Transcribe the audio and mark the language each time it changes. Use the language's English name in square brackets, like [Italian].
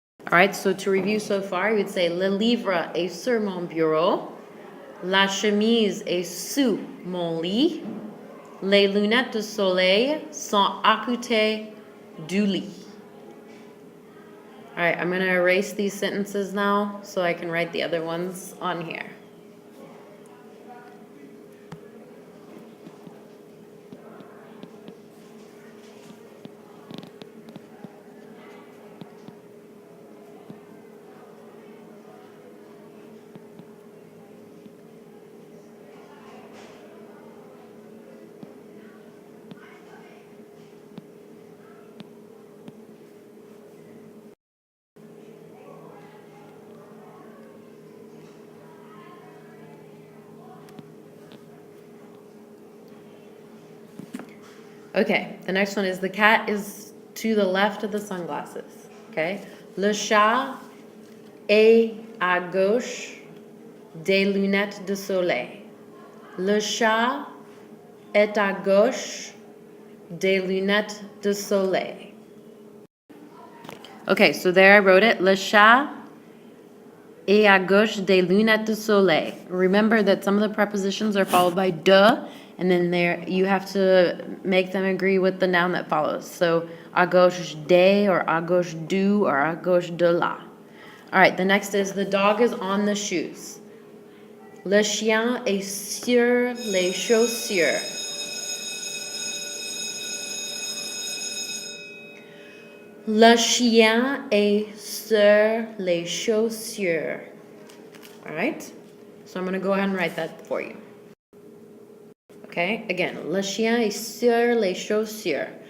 [English] All right, so to review so far, you would say [French] le livre est sur mon bureau, la chemise est sous mon lit, les lunettes de soleil sont à côté du lit. [English] All right, I'm going to erase these sentences now so I can write the other ones on here. Okay, the next one is the cat is to the left of the sunglasses. [French] Okay, le chat est à gauche des lunettes de soleil. Le chat est à gauche des lunettes de soleil. [English] Okay, so there I wrote it. [French] Le chat est à gauche des lunettes de soleil. [English] Remember that some of the prepositions are followed by de, and then there you have to make them agree with the noun that follows. [French] So à gauche des, or à gauche du, or à gauche de la. [English] All right, the next is the dog is on the shoes. [French] Le chien est sur les chaussures. Le chien est sur les chaussures. [English] All right, so I'm going to go ahead and write that for you. [French] Okay, again, le chien est sur les chaussures.